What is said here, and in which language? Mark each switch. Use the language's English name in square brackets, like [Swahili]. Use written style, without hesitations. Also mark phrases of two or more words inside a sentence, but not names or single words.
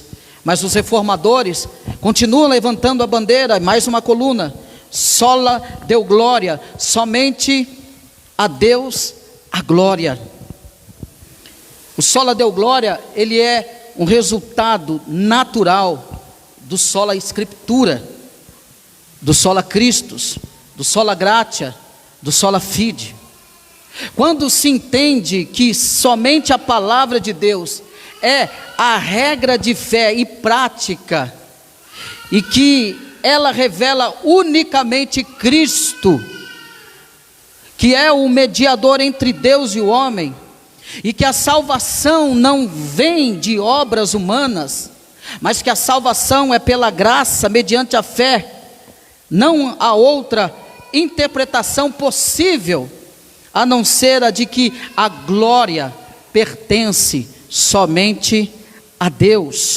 [Portuguese] Mas os reformadores continuam levantando a bandeira, mais uma coluna: [Latin] sola deu glória, [Portuguese] somente a Deus a glória. O [Latin] sola deu glória, [Portuguese] ele é um resultado natural do sola Escritura, do [Latin] sola Christus, [Portuguese] do [Latin] sola gratia, [Portuguese] do [Latin] sola fide. [Portuguese] Quando se entende que somente a palavra de Deus é a regra de fé e prática, e que ela revela unicamente Cristo, que é o mediador entre Deus e o homem, e que a salvação não vem de obras humanas, mas que a salvação é pela graça, mediante a fé, não há outra interpretação possível, a não ser a de que a glória pertence somente a Deus.